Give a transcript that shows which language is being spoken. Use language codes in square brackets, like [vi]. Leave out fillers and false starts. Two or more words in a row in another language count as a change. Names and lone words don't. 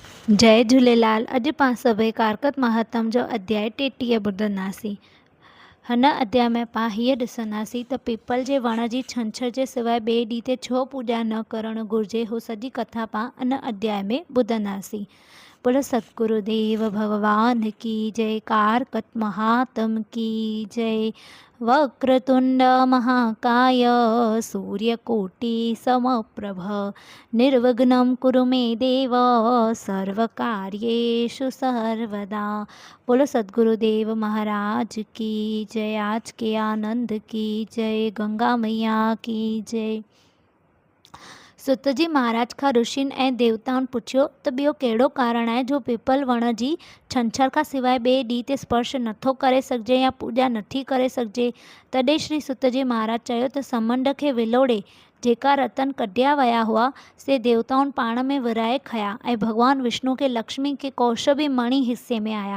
[sd] जय झूलेलाल। अॼु पाण सभई कारकत महात्म जो अध्याय 33 ॿुधंदासीं। हिन अध्याय में पाण हीअ ॾिसंदासीं त पीपल जे वण जी छंछर जे सवाइ ॿिए ॾींहं ते छो पूॼा न करणु घुरिजे। हू सॼी कथा पाण इन अध्याय में ॿुधंदासीं। [hi] बोलो सतगुरुदेव भगवान की जय। कारकत महात्म की जय। [sa] वक्रतुंड महाकाय सूर्यकोटि समप्रभ निर्विघ्नं कुरु मे देव सर्वकार्येषु सर्वदा। [hi] बोलो सतगुरुदेव महाराज की जय। आज के आनंद की जय। गंगा मैया की जय। [sd] सुतजी महाराज खां ऋषियुनि ऐं देवताउनि पुछियो त ॿियो कहिड़ो कारण आहे जो पीपल वण जी छंछर खां सवाइ ॿिए ॾींहं ते स्पर्श नथो करे सघिजे या पूॼा नथी करे सघिजे। तॾहिं श्री सुतजी महाराज चयो त समुंड खे विलोड़े जेका रतन कढिया विया हुआ से देवताउनि पाण में विराए खया ऐं भॻवानु विष्णु खे लक्ष्मी खे कौशबी मणि हिसे में आया।